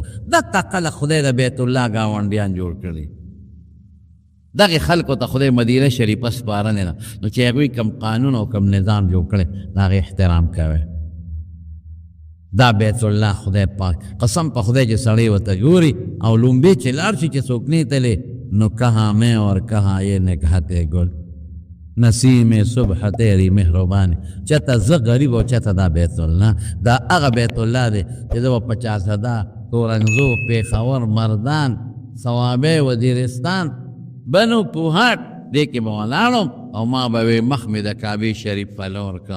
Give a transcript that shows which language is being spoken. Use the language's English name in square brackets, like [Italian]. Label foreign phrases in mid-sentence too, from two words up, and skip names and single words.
[Pashto] دقه خلک خدای د بیت الله ګاونډیان جوړ کړي، دغې خلکو ته خدای مدینه شریفه سپارلې ده نو چې هغوی کوم قانون او کوم نظام جوړ کړی د هغې احترام کوئ. دا بیت الله خدای پاک قسم په خدای چې سړی ورته ګوري او لومبې چې لاړ شي چې څوک نه تللی نو [Urdu] کہاں میں اور کہاں یہ نکہتے گل نسیم صبح تیری مهربانی. [Pashto] چته زه غریب او چته دا بیت الله، دا هغه بیت الله دی چې زه به 50,000 تورنګزو، پېښور، مردان، صوابۍ، وزیرستان، بنو پوهاټ دې کې به ولاړم او ما به وې مخ مې د کعبې شریف په لور که.